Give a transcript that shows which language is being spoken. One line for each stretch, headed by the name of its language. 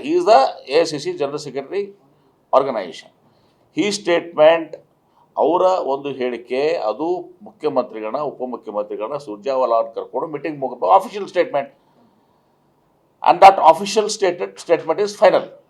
English: He is the AICC general secretary organisation.
Kannada: ಈ statement, ಅವರ ಒಂದು ಹೇಳಿಕೆ, ಅದು ಮುಖ್ಯಮಂತ್ರಿಗಳನ್ನ, ಉಪಮುಖ್ಯಮಂತ್ರಿಗಳನ್ನ, ಸುರ್ಜೇವಾಲಾ ಅವ್ರನ್ನ ಕರ್ಕೊಂಡು ಮೀಟಿಂಗ್ ಮುಗಿದ official statement.
English: And that official statement is final.